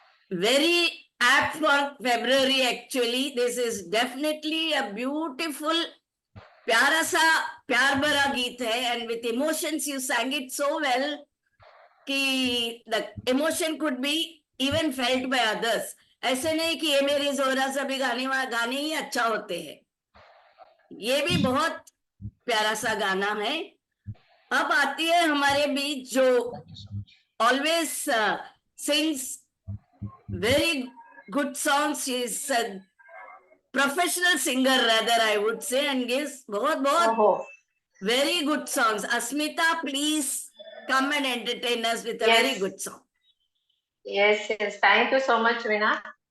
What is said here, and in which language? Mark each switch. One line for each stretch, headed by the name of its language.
English: Very apt for February actually. This is definitely a beautiful,
Hindi: प्यारा सा प्यार भरा गीत है,
English: and with emotions you sang it so well कि the emotion could be even felt by others.
Hindi: ऐसे नहीं कि ये मेरी जोरा सभी गाने ही अच्छा होते हैं, ये भी बहुत प्यारा सा गाना है। अब आती है हमारे बीच जो
English: always sings very good songs. She is a professional singer rather, I would say, and gives बहुत very good songs. Asmita, please come and entertain us with a Yes. very good song. Yes, yes. Thank you so much, Veena.